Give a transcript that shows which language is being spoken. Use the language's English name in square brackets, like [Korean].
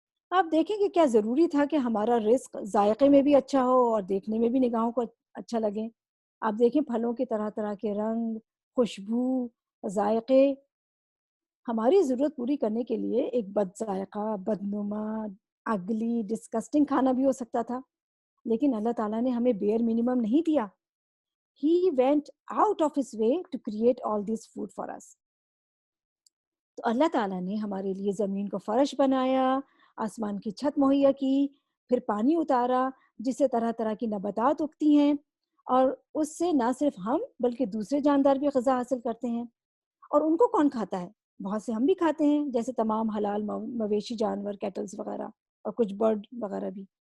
[Urdu] آپ دیکھیں کہ کیا ضروری تھا کہ ہمارا رزق ذائقے میں بھی اچھا ہو اور دیکھنے میں بھی نگاہوں کو اچھا لگے. آپ دیکھیں پھلوں کے طرح طرح کے رنگ، خوشبو، ذائقے. ہماری ضرورت پوری کرنے کے لیے ایک بد ذائقہ، بدنما، اگلی، ڈسکسٹنگ کھانا بھی ہو سکتا تھا، لیکن اللہ تعالیٰ نے ہمیں بیئر منیمم نہیں دیا. [English] He went out of his way to create all this food for us. [Urdu] تو اللہ تعالیٰ نے ہمارے لیے زمین کو فرش بنایا، آسمان کی چھت مہیا کی، پھر پانی اتارا جس سے طرح طرح کی نباتات اگتی ہیں، اور اس سے نہ صرف ہم بلکہ دوسرے جاندار بھی غذا حاصل کرتے ہیں. اور ان کو کون کھاتا ہے؟ بہت سے ہم بھی کھاتے ہیں، جیسے تمام حلال مویشی جانور، کیٹلز وغیرہ، اور کچھ برڈ وغیرہ بھی.